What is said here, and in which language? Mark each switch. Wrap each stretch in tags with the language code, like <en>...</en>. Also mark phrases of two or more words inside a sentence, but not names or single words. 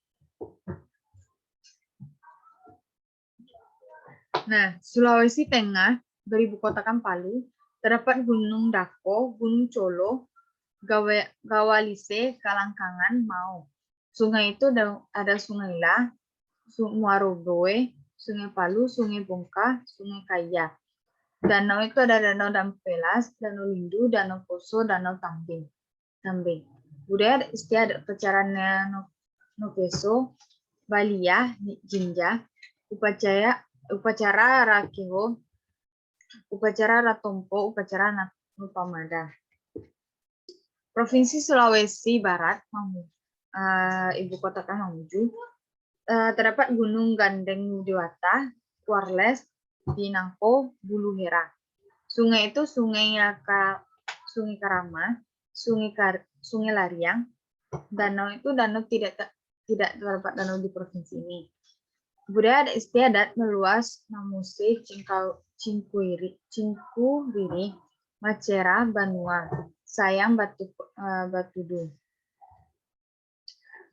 <id>Nah, Sulawesi Tengah, beribukotakan Palu, terdapat Gunung Dako, Gunung Colo, Gawalise, Kalangkangan, Mau. Sungai itu ada Sungai La, Muaroboe, Sungai Palu, Sungai Bongka, Sungai Kaya. Danau itu ada Danau Dampelas, Danau Lindu, Danau Poso, Danau Tambing. Budaya istiadat upacaranya Noveso, Balia, Jinja, upacara Rakeho, upacara Ratompo, upacara Nupamada. Provinsi Sulawesi Barat, ibu kota kan Mamuju, terdapat Gunung Gandeng Dewata, Warles, Dinangko, Buluhera. Sungai itu Sungai Karama, Sungai Lariang. Danau itu danau tidak terdapat danau di provinsi ini. Budaya istiadat meluas, Mamuse, Cingkuriri, Macera, Banua, Sayang, Batudu.</id>